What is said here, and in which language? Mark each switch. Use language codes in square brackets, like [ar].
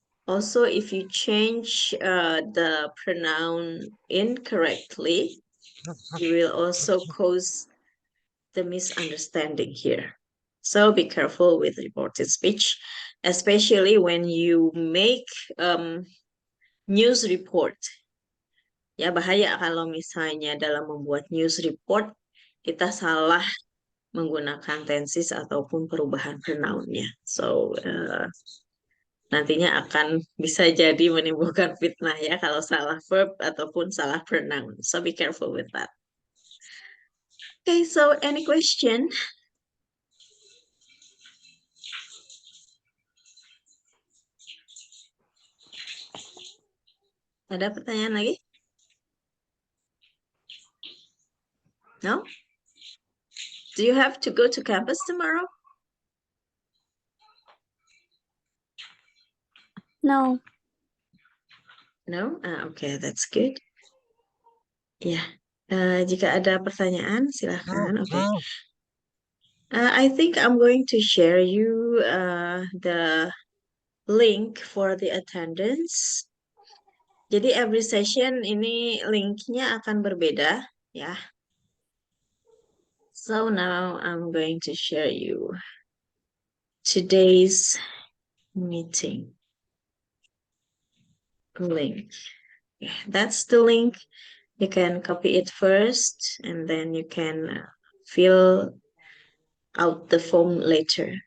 [en] Also, if you change the pronoun incorrectly, you will also cause the misunderstanding here. So be careful with reported speech, especially when you make news report. [id] Ya, bahaya kalau misalnya dalam membuat news report kita salah menggunakan tenses ataupun perubahan pronounnya. So nantinya akan bisa jadi menimbulkan fitnah ya kalau salah verb ataupun salah pronoun. [en] So be careful with that. Okay, so any question? [id] Ada pertanyaan lagi? [en] No? Do you have to go to campus tomorrow? No. No? Okay, that's good. [id] Ya, jika ada pertanyaan silahkan. [en] Okay. I think I'm going to share you the link for the attendance. [id] Jadi [en] every session [id] ini linknya akan berbeda ya. [en] So now I'm going to share you today's meeting link. Yeah, that's the link. You can copy it first and then you can fill out the form later.